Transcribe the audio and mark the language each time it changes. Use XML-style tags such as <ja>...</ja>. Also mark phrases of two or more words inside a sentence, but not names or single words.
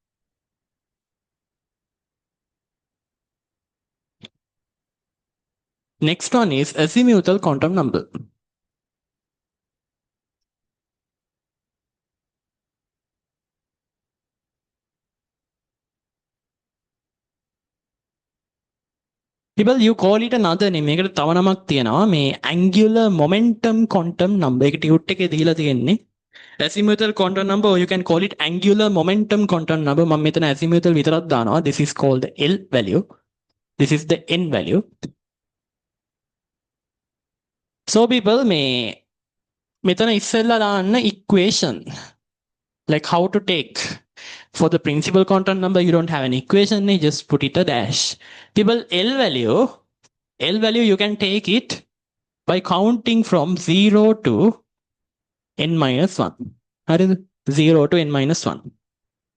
<en>Next one is azimuthal quantum number. People, you call it another name.</en> <si>මේකට තව නමක් තියෙනවා.</si> <en>මේ angular momentum quantum number.</en> <si>ඒක ටියුට් එකේ දීලා තියෙන්නේ.</si> <en>Azimuthal quantum number, or you can call it angular momentum quantum number.</en> <si>මම මෙතන azimuthal විතරක් දානවා.</si> <en>This is called the L value. This is the N value. So people,</en> <si>මෙතන ඉස්සෙල්ලා දාන්න equation.</si> <en>Like how to take. For the principal quantum number, you don't have an equation, you just put it a dash. People, L value, you can take it by counting from 0 to n minus 1. How is it? 0 to n minus 1.</en>